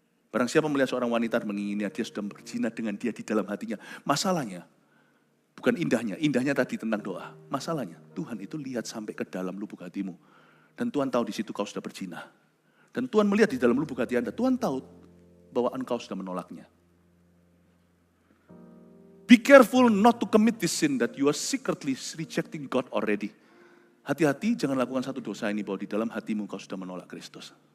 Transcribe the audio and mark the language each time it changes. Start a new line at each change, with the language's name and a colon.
Indonesian: Barang siapa melihat seorang wanita menginginnya, dia sudah berzina dengan dia di dalam hatinya. Masalahnya, bukan indahnya, indahnya tadi tentang doa. Masalahnya, Tuhan itu lihat sampai ke dalam lubuk hatimu. Dan Tuhan tahu di situ kau sudah berzina. Dan Tuhan melihat di dalam lubuk hati Anda, Tuhan tahu bahwa engkau sudah menolaknya.
English: Be careful not to commit this sin that you are secretly rejecting God already.
Indonesian: Hati-hati jangan lakukan satu dosa ini bahwa di dalam hatimu kau sudah menolak Kristus.